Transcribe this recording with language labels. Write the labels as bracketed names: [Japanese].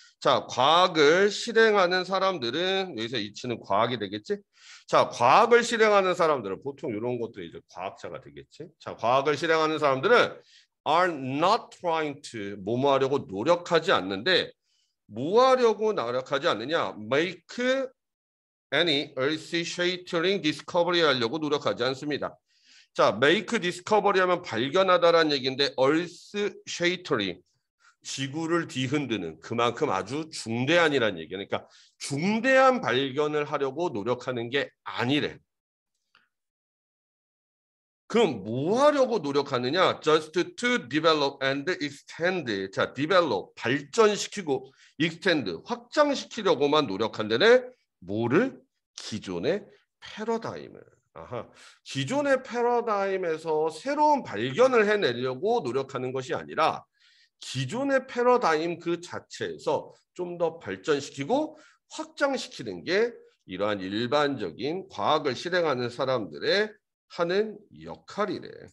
[Korean] 자, 과학을 실행하는 사람들은 여기서 이치는 과학이 되겠지? 자, 과학을 실행하는 사람들은 보통 이런 것도 이제 과학자가 되겠지? 자, 과학을 실행하는 사람들은 [English] are not trying to [Korean] 뭐뭐 하려고 노력하지 않는데 뭐 하려고 노력하지 않느냐? [English] make any earth-shattering discovery [Korean] 하려고 노력하지 않습니다. 자, [English] make discovery [Korean] 하면 발견하다라는 얘기인데 earth-shattering 지구를 뒤흔드는 그만큼 아주 중대한이라는 얘기야. 그러니까 중대한 발견을 하려고 노력하는 게 아니래. 그럼 뭐 하려고 노력하느냐? [English] Just to develop and extend. [Korean] 자, develop 발전시키고 extend 확장시키려고만 노력한다네. 뭐를? 기존의 패러다임을. 아하. 기존의 패러다임에서 새로운 발견을 해내려고 노력하는 것이 아니라 기존의 패러다임 그 자체에서 좀 더 발전시키고 확장시키는 게 이러한 일반적인 과학을 실행하는 사람들의 하는 역할이래.